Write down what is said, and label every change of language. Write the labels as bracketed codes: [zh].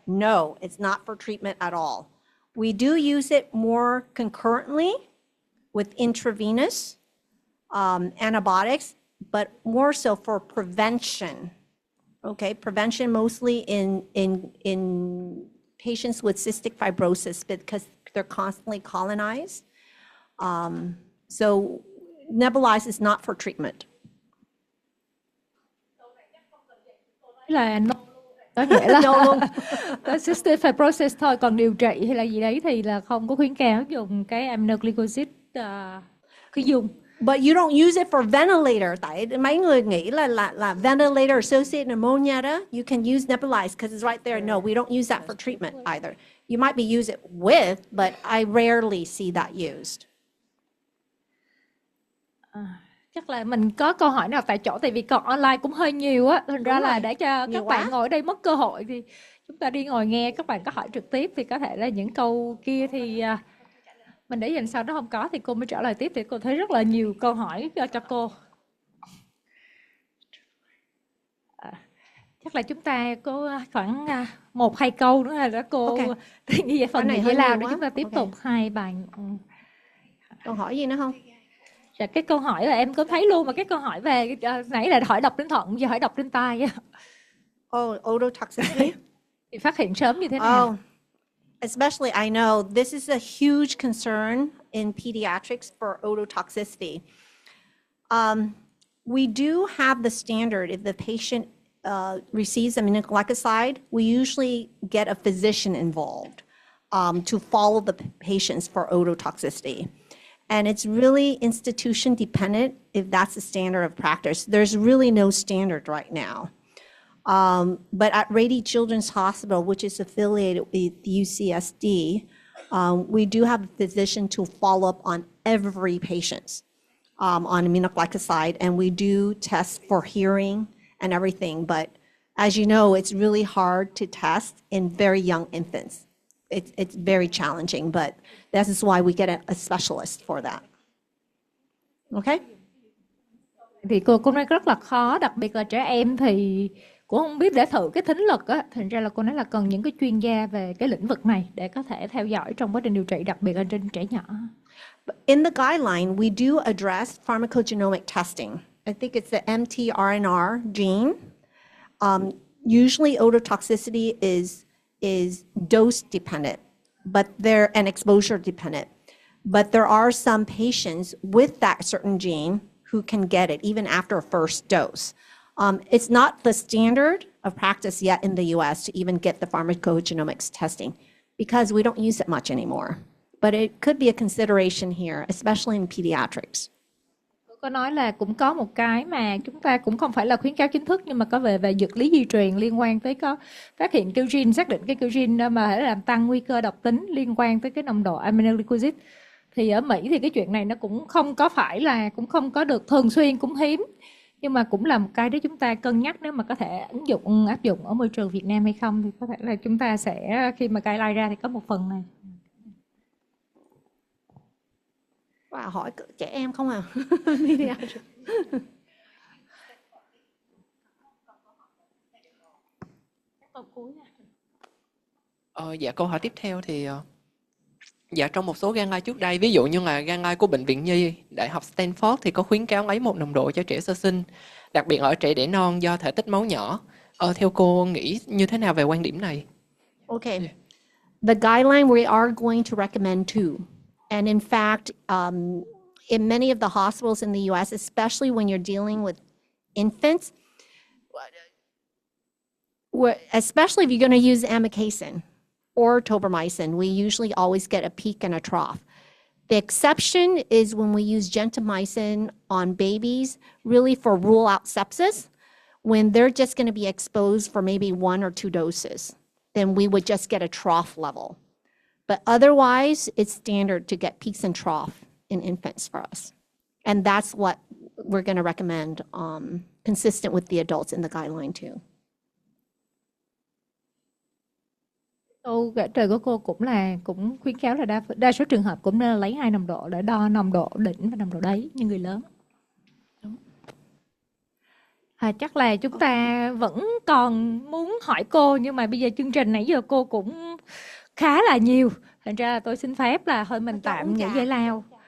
[en] No, it's not for treatment at all. We do use it more concurrently with intravenous antibiotics, but more so for prevention. Okay, prevention mostly in patients with cystic fibrosis because they're constantly colonized. So nebulized is not for treatment. [vi] Là có nghĩa là cystic fibrosis thôi, còn điều trị hay là gì đấy thì là không có khuyến cáo dùng cái aminoglycoside khí dung. [en] But you don't use it for ventilator. [vi] Tại mấy người nghĩ là ventilator associated pneumonia đó, [en] you can use nebulized because it's right there. No, we don't use that for treatment either. You might be use it with, but I rarely see that used. [vi] Chắc là mình có câu hỏi nào tại chỗ, tại vì còn online cũng hơi nhiều á, thành ra là để cho các bạn ngồi ở đây mất cơ hội thì chúng ta đi ngồi nghe các bạn có hỏi trực tiếp, thì có thể là những câu kia thì mình để dành sau, đó không có thì cô mới trả lời tiếp. Thì cô thấy rất là nhiều câu hỏi cho cô. Chắc là chúng ta có khoảng 1-2 câu nữa là đó cô. [en] Okay. [vi] Như vậy phần này hơi lao để chúng ta tiếp tục 2 bài. Câu hỏi gì nữa không? Dạ, cái câu hỏi là em có thấy luôn, mà cái câu hỏi về nãy là hỏi độc trên thận, giờ hỏi độc trên tai. [en] Oh, ototoxicity. [vi] Thì phát hiện sớm như thế nào? [en] Oh, especially I know this is a huge concern in pediatrics for ototoxicity. We do have the standard. If the patient receives aminoglycoside, we usually get a physician involved to follow the patients for ototoxicity. And it's really institution dependent if that's the standard of practice. There's really no standard right now. But at Rady Children's Hospital, which is affiliated with UCSD, we do have a physician to follow up on every patient on aminoglycoside, and we do test for hearing and everything. But as you know, it's really hard to test in very young infants. It's very challenging, but this is why we get a specialist for that. Okay? [vi] Thì cô nói rất là khó, đặc biệt là trẻ em thì cũng không biết để thử cái thính lực á, thành ra là cô nói là cần những cái chuyên gia về cái lĩnh vực này để có thể theo dõi trong quá trình điều trị, đặc biệt là trên trẻ nhỏ. [en] In the guideline, we do address pharmacogenomic testing. I think it's the mtRNR gene. Usually ototoxicity is dose dependent, and exposure dependent. But there are some patients with that certain gene who can get it even after a first dose. It's not the standard of practice yet in the US to even get the pharmacogenomics testing because we don't use it much anymore. But it could be a consideration here, especially in pediatrics. [vi] Tôi có nói là cũng có một cái mà chúng ta cũng không phải là khuyến cáo chính thức, nhưng mà có về dược lý di truyền liên quan tới có phát hiện cái gene, xác định cái gene mà thể làm tăng nguy cơ độc tính liên quan tới cái nồng độ aminoglycoside. Thì ở Mỹ thì cái chuyện này nó cũng không không có được thường xuyên, cũng hiếm, nhưng mà cũng là một cái để chúng ta cân nhắc nếu mà có thể áp dụng ở môi trường Việt Nam hay không, thì có thể là chúng ta sẽ khi mà guideline ra thì có một phần này. Wow, hỏi trẻ em không à? Dạ, câu hỏi tiếp theo thì dạ, trong một số guideline trước đây, ví dụ như là guideline của Bệnh viện Nhi, Đại học Stanford thì có khuyến cáo lấy một nồng độ cho trẻ sơ sinh, đặc biệt ở trẻ đẻ non do thể tích máu nhỏ. Theo cô nghĩ như thế nào về quan điểm này? [en] Okay. The guideline we are going to recommend too. And in fact, in many of the hospitals in the US, especially when you're dealing with infants, especially if you're going to use amikacin or tobramycin, we usually always get a peak and a trough. The exception is when we use gentamicin on babies, really for rule out sepsis, when they're just going to be exposed for maybe 1 or 2 doses, then we would just get a trough level. But otherwise, it's standard to get peaks and trough in infants for us. And that's what we're going to recommend, consistent with the adults in the guideline too. [vi] Câu trả lời của cô cũng khuyến cáo là đa số trường hợp cũng nên lấy 2 nồng độ để đo nồng độ đỉnh và nồng độ đáy như người lớn. Chắc là chúng ta vẫn còn muốn hỏi cô, nhưng mà bây giờ chương trình nãy giờ cô cũng khá là nhiều, thành ra là tôi xin phép là thôi mình tạm nghỉ giải lao.